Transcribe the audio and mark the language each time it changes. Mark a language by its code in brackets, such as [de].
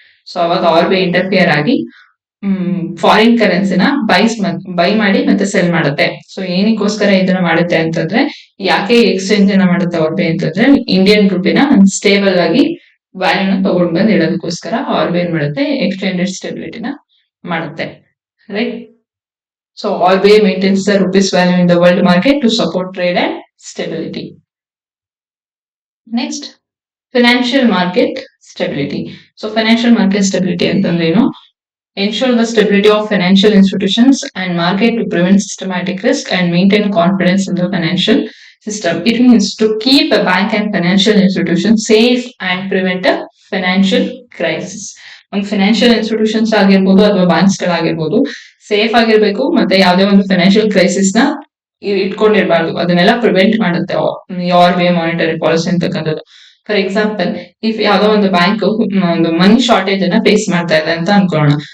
[kn] So ಅವಾಗ RBI interfere ಆಗಿ foreign ಕರೆನ್ಸಿನ by ಮಾಡಿ ಮತ್ತೆ ಸೆಲ್ ಮಾಡುತ್ತೆ. ಸೊ ಏನಕ್ಕೋಸ್ಕರ ಇದನ್ನ ಮಾಡುತ್ತೆ ಅಂತಂದ್ರೆ, ಯಾಕೆ ಎಕ್ಸ್ಚೇಂಜ್ ಅನ್ನ ಮಾಡುತ್ತೆ RBI ಅಂತಂದ್ರೆ, ಇಂಡಿಯನ್ ರುಪಿನ ಸ್ಟೇಬಲ್ ಆಗಿ ವ್ಯಾಲ್ಯೂನ ತಗೊಂಡ್ ಬಂದ್ ಇಡೋದಕ್ಕೋಸ್ಕರ RBI ಏನ್ ಮಾಡುತ್ತೆ, ಎಕ್ಸ್ಚೇಂಜ್ ರೇಟ್ ಸ್ಟೆಬಿಲಿಟಿನ ಮಾಡುತ್ತೆ. [en] Right, so RBI maintains the rupees value in the world market to support trade and stability. Next, financial market stability. So financial market stability [kn] ಅಂತಂದ್ರೆ ಏನು, [en] ensure the stability of financial institutions and market to prevent systematic risk and maintain confidence in the financial system. It means to keep a bank and financial institution safe and prevent a financial crisis. [kn] ಒಂದು financial institutions ಆಗಿರ್ಬೋದು ಅಥವಾ banks ಗಳಾಗಿರ್ಬೋದು safe ಆಗಿರ್ಬೇಕು, ಮತ್ತೆ ಯಾವ್ದೇ ಒಂದು financial crisis ನ ಇಟ್ಕೊಂಡಿರ್ಬಾರ್ದು, ಅದನ್ನೆಲ್ಲ prevent ಮಾಡುತ್ತೆ RBI ಮಾನಿಟರಿ ಪಾಲಿಸಿ ಅಂತಕ್ಕಂಥದ್ದು. ಫಾರ್ ಎಕ್ಸಾಂಪಲ್, ಇಫ್ ಯಾವ್ದೋ ಒಂದು ಬ್ಯಾಂಕ್ ಒಂದು ಮನಿ ಶಾರ್ಟೇಜ್ ಅನ್ನ ಫೇಸ್ ಮಾಡ್ತಾ ಇದೆ ಅಂತ ಅನ್ಕೊಳ್ಳೋಣ.